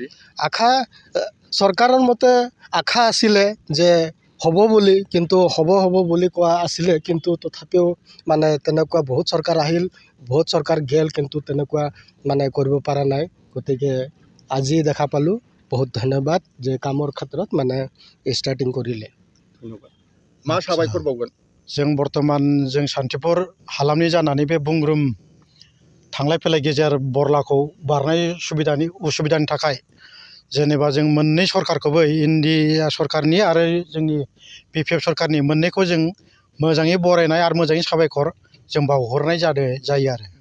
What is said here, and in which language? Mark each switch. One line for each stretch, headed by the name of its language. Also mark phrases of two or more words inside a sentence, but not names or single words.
Assamese: আশা চৰকাৰৰ মতে আশা আছিলে যে হ'ব বুলি, কিন্তু হ'ব বুলি কোৱা আছিলে, কিন্তু তথাপিও মানে তেনেকুৱা বহুত চৰকাৰ আহিল, বহুত চৰকাৰ গ'ল, কিন্তু তেনেকুৱা মানে কৰিব পৰা নাই। গতিকে আজি দেখা পালোঁ। বহুত ধন্যবাদ যে কামৰ ক্ষেত্ৰত মানে ষ্টাৰ্টিं কৰিলে।
Bodo: धन्यबाद। मा साबायखर बावगोन? जों बर्तमान जों शान्तिपुर हालामनि जानानै बे बुंग्रुम थांलाय फैलाय गेजेर बरलाखौ बारनाय उसुबिदानि थाखाय जेनेबा जों मोननै सरकारखौबो इन्डिया सरकारनि आरो जोंनि BPF सरकारनि मोननैखौ जों मोजाङै बरायनाय आरो मोजाङै साबायखर जों बावहरनाय जायो आरो